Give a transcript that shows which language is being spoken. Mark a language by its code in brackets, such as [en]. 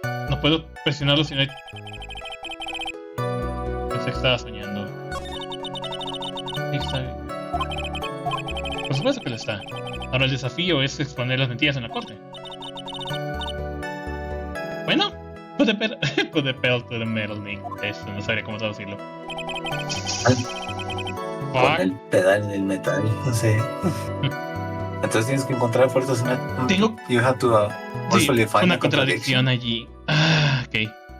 [es] No puedo presionarlo si no hay... Pensé que estaba soñando. Ahí está. Por supuesto que lo está. Ahora el desafío es exponer las mentiras en la corte. [en] Bueno, put the pedal to the metal, Nick. [es] Eso, no sabría cómo traducirlo. Con el pedal en el metal, no sé. Entonces tienes que encontrar fuerzas en el... Tengo... [en] You have to [es] sí, una contradicción allí. Ok.